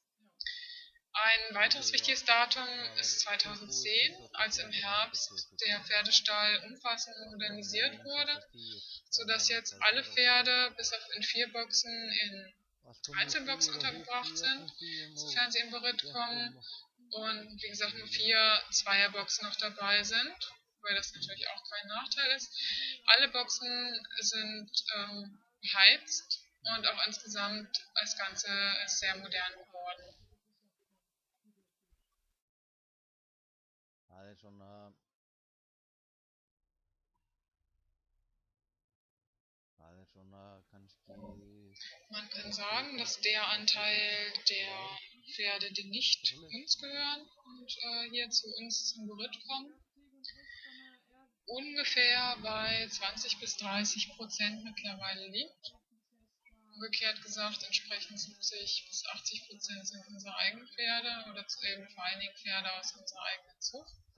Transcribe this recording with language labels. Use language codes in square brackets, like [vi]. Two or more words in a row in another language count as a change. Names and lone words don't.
[de] Ein weiteres wichtiges Datum ist 2010, als im Herbst der Pferdestall umfassend modernisiert wurde, sodass jetzt alle Pferde bis auf in 4 Boxen in Einzelboxen untergebracht sind, sofern sie in Beritt kommen. Und wie gesagt, nur 4 Zweierboxen noch dabei sind, weil das natürlich auch kein Nachteil ist. Alle Boxen sind beheizt und auch insgesamt das Ganze ist sehr modern geworden. [is] Það er svona kannski [de] Man kann sagen, dass der Anteil der Pferde, die nicht uns gehören und hier zu uns zum Beritt kommen, ungefähr bei 20-30% mittlerweile liegt. Umgekehrt gesagt, entsprechend 70-80% sind unsere eigenen Pferde oder eben vor allen Dingen Pferde aus unserer eigenen Zucht.